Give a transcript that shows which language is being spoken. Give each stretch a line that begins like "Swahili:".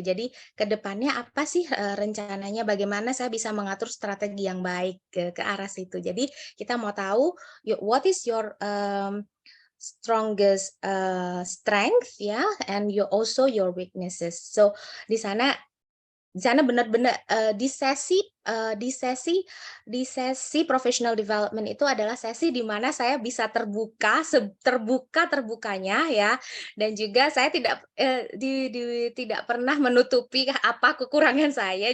Indonesian: Jadi ke depannya apa sih rencananya, bagaimana saya bisa mengatur strategi yang baik ke arah situ. Jadi kita mau tahu
English: what is your strongest strength ya, and also your weaknesses.
Indonesian: So di sana benar-benar di sesi professional development itu adalah sesi di mana saya bisa terbuka-terbukanya ya, dan juga saya tidak tidak pernah menutupi apa kekurangan saya.